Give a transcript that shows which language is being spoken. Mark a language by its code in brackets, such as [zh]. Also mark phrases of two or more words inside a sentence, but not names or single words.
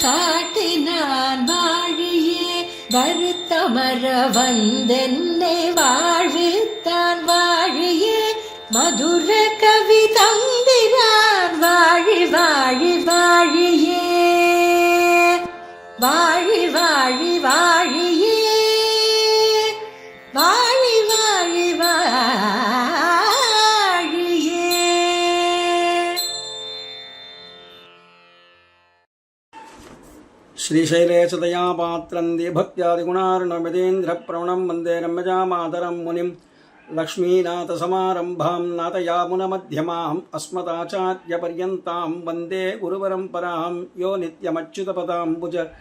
[ta] காட்டினான் வாழியே வருத்தமர வந்தென்னை வாழ்வித்தான் வாழியே மதுர கவி தந்திரான் வாழி வாழி வாழியே வாழி வாழி வாழியே வாழி வாழி வாழியே. [sa] श्रीशैलेशदयापात्रं भक्त्यादिगुणार्णवमितेन्द्रप्रवणं वन्दे रम्यजामातरं मुनिं लक्ष्मीनाथसमारम्भां नाथयामुनमध्यमाम् अस्मदाचार्यपर्यन्तां वन्दे गुरुपरम्परां यो नित्यमच्युतपदाम्बुज